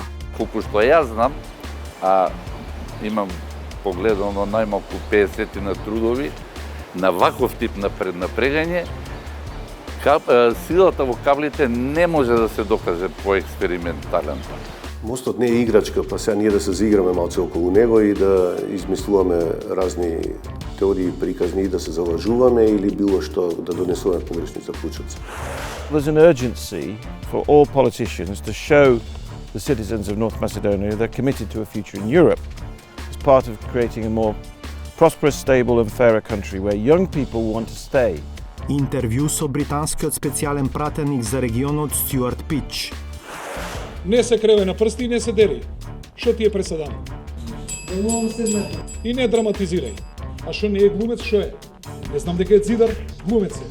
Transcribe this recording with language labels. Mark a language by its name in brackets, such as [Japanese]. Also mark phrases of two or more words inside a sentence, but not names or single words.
[Macedonian] Колку што јас знам, а имам погледано најмалку 50 на трудови, на ваков тип на преднапрегање, силата во каблите не може да се докаже по експериментален пат. Мостот не е играчка, па сега ние да се заиграме малце околу него и да измислуваме разни теории приказни и да се залажуваме или било што да донесуваме погрешни заклучоци. [English] There's an urgency for all politicians to show the citizens of North Macedonia they're committed to a future in Europe as part of creating a more prosperous, stable and fairer country where young people want to stay. [Macedonian] Интервју со британскиот специјален пратеник за регионот Стјуарт Пич. Не се креве на прсти и не се дери. Што ти е преседано? И не драматизирај. А што не е глумец, што е? Не знам дека е зидар, глумец е.